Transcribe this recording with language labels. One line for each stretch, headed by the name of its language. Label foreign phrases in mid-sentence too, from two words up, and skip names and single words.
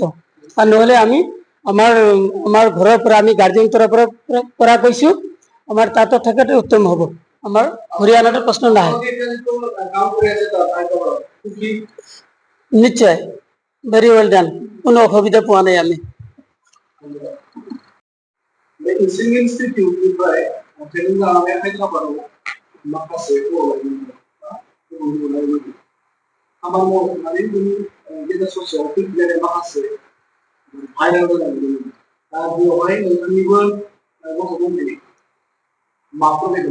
Assamese: আৰু নহ'লে আমি আমাৰ ঘৰৰ পৰা আমি গাৰ্জেন তৰফৰ পৰা কৈছো, আমাৰ তাতো থকাটো উত্তম হ'ব। আমাৰ ঘূৰি অনাটো প্ৰশ্ন নাহে। নিশ্চয়,
English: very well done,
Assamese: কোনো অসুবিধা পোৱা নাই আমি।
Bodo: इसिं इनस्टिट्यूटनिफ्राय तेलेंगाना हायद्राबादाव माखासे खामानि मावनानै गेजेर ससेयाव फैलायनाय माखासे भाइरेल जानानै दा बेवहाय नोंथांनिबो गथ' दंफैयो माफोर